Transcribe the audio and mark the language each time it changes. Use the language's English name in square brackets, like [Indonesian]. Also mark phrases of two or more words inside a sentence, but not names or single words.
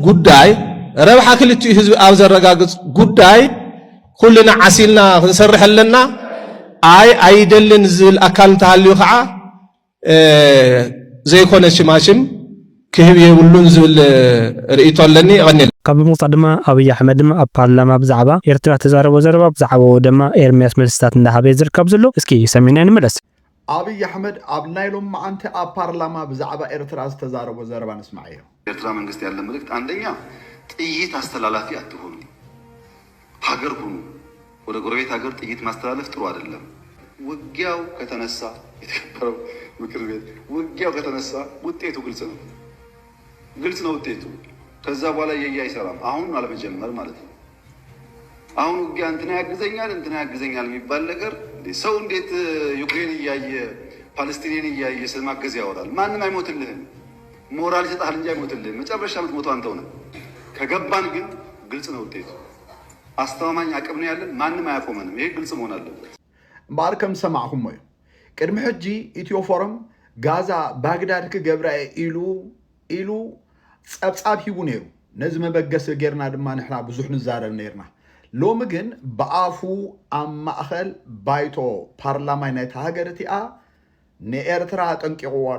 [Tigrinya] ጉዳይ ኩልና ዓሲልና ክንሰርሕ ኣለና ኣይደልን ዝብል ኣካል ተሃልዩ ከዓ ዘይኮነ ሽማሽም ክህብ የብሉን ዝብል ርእይቶ ኣለኒ ይቐኒል ካብ ሙጻ ድማ አብይ አሕመድ ድማ ኣብ ፓርላማ ብዛዕባ ኤርትራ ተዛረበ ዘረባ ብዛዕባ ድማ ኤርሚያስ መልስታት እንዳሃበ ዝርከብ ዘሎ እስኪ ሰሚና እንመለስ አብይ አሕመድ ኣብ ናይሎም ማዓንተ ኣብ ፓርላማ ብዛዕባ ኤርትራ ተዛረበ ዘረባ ንስማዕ እዩ [Amharic] ኤርትራ መንግስት ያለ መልእክት አንደኛ ጥይት አስተላላፊ አትሆኑ ሀገር ሁኑ ወደ ጎረቤት ሀገር ጥይት ማስተላለፍ ጥሩ አይደለም ውጊያው ከተነሳ የተከበረው ምክር ቤት ውጊያው ከተነሳ ውጤቱ ግልጽ ነው ውጤቱ ከዛ በኋላ አይሰራም አሁን አለመጀመር ማለት ነው አሁን ውጊያ እንትና ያግዘኛል የሚባል ነገር ሰው እንዴት ዩክሬን እያየ ፓለስቲናን እያየ ስለማገዝ ያወራል ማንንም አይሞትልህም ሞራል ይሰጣል እንጂ አይሞትልህም መጨረሻ የምትሞተው አንተው ነህ ከገባን ግን ግልጽ ነው ውጤቱ አስተማማኝ አቅም ነው ያለን ማንንም አያቆመንም ይሄ ግልጽ መሆን አለበት [Tigrinya] ባርከም ሰማዕኩም ወይ ቅድም ሕጂ ኢትዮ ፎረም ጋዛ ባግዳድ ክገብራ ኢሉ ጸብጻብ ሂቡ ነይሩ ነዚ መበገስ ጌርና ድማ ንሕና ብዙሕ ንዛረብ ነይርና ሎሚ ግን በአፉ ኣብ ማእኸል ባይቶ ፓርላማይ ናይቲ ሃገር እቲኣ ንኤርትራ ጠንቂቑዋ ኣሎ